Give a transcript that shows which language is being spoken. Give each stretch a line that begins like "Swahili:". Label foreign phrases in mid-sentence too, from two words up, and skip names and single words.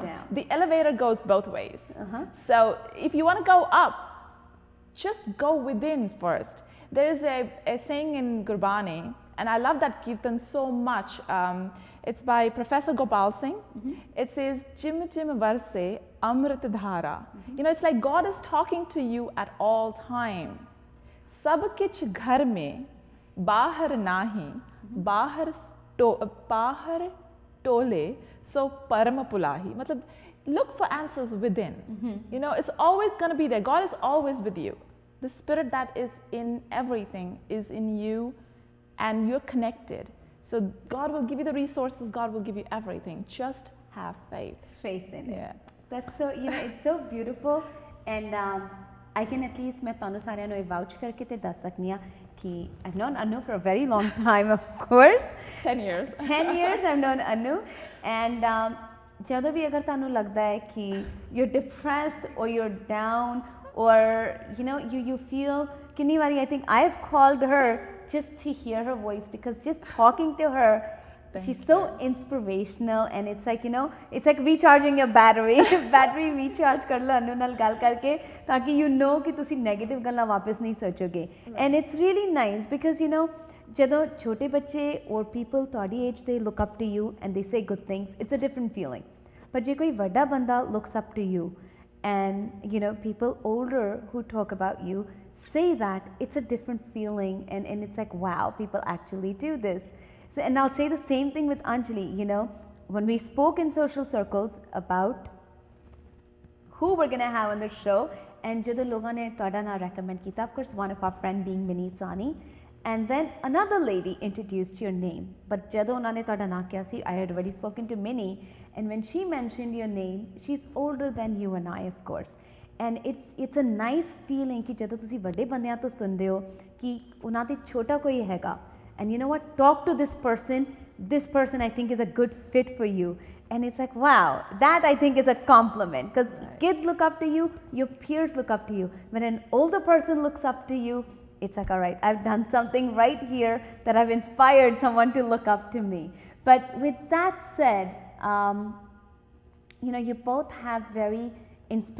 English: The elevator goes both ways. So if you want to go up, just go within first. There is a saying in Gurbani, and I love that Kirtan so much. It's by Professor Gopal Singh. It says,
Punjabi: ਜਿਮ ਜਿਮ ਵਰਸੈ ਅੰਮ੍ਰਿਤ ਧਾਰਾ.
English: You know, it's like God is talking to you at all time.
Punjabi: ਸਭ ਕਿਛੁ ਘਰ ਮਹਿ, ਬਾਹਰਿ ਨਾਹੀ, ਬਾਹਰਿ ਟੋਲੈ, ਸੋ ਭਰਮਿ ਭੁਲਾਹੀ.
English: Matlab, look for answers within. You know, it's always going to be there. God is always with you. The spirit that is in everything is in you, and you're connected. So God will give you the resources, God will give you everything. Just have faith. Faith in it. Yeah. That's so, you know, it's so beautiful. And I can at least,
Punjabi: ਮੈਂ ਤਾਨੂੰ ਸਾਰਿਆਂ ਨੂੰ vouch ਕਰਕੇ ਤੇ ਦੱਸ ਸਕਨੀ ਹਾਂ ਕਿ
English: I've known Anu for a very long time, of course. 10 years. 10 years I've known Anu. And
Punjabi: ਜਦੋਂ ਵੀ ਅਗਰ ਤੁਹਾਨੂੰ ਲੱਗਦਾ ਹੈ ਕਿ
English: you're depressed or you're down or you know you feel
Punjabi: ਕਿੰਨੀ ਵਾਰੀ
English: I think I've called her just to hear her voice because just talking to her she's so inspirational and it's like you know it's like recharging your battery recharge
Punjabi: ਕਰ ਲਓ ਅਨੂ ਨਾਲ ਗੱਲ ਕਰਕੇ ਤਾਂ ਕਿ
English: you know
Punjabi: ਕਿ ਤੁਸੀਂ negative ਗੱਲਾਂ ਵਾਪਸ ਨਹੀਂ ਸੋਚੋਗੇ
English: and it's really nice because you know
Punjabi: ਜਦੋਂ ਛੋਟੇ ਬੱਚੇ
English: or people ਤੁਹਾਡੀ age they look up to you and they say good things it's a different feeling but
Punjabi: ਜੇ ਕੋਈ ਵੱਡਾ ਬੰਦਾ
English: looks up to you and you know people older who talk about you say that it's a different feeling and it's like wow people actually do this so, and I'll say the same thing with Anjali you know when we spoke in social circles about who we're going to have on the show and
Punjabi: ਜਦੋਂ ਲੋਕਾਂ ਨੇ ਤੁਹਾਡਾ ਨਾਮ recommend ਕੀਤਾ
English: of course one of our friend being Minnie Sani and then another lady introduced your name but
Punjabi: ਜਦੋਂ ਉਹਨਾਂ ਨੇ ਤੁਹਾਡਾ ਨਾਮ ਕਿਹਾ ਸੀ
English: I had already spoken to Minnie and when she mentioned your name she's older than you and I of course and it's a nice feeling
Punjabi: ਕਿ ਜਦੋਂ ਤੁਸੀਂ ਵੱਡੇ ਬੰਦਿਆਂ ਤੋਂ ਸੁਣਦੇ ਹੋ ਕਿ ਉਹਨਾਂ ਦੇ ਛੋਟਾ ਕੋਈ ਹੈਗਾ
English: and you know what talk to this person I think is a good fit for you and it's like wow that I think is a compliment because kids look up to you your peers look up to you when an older person looks up to you it's like all right I've done something right here that I've inspired someone to look up to me but with that said you know you both have very inspirational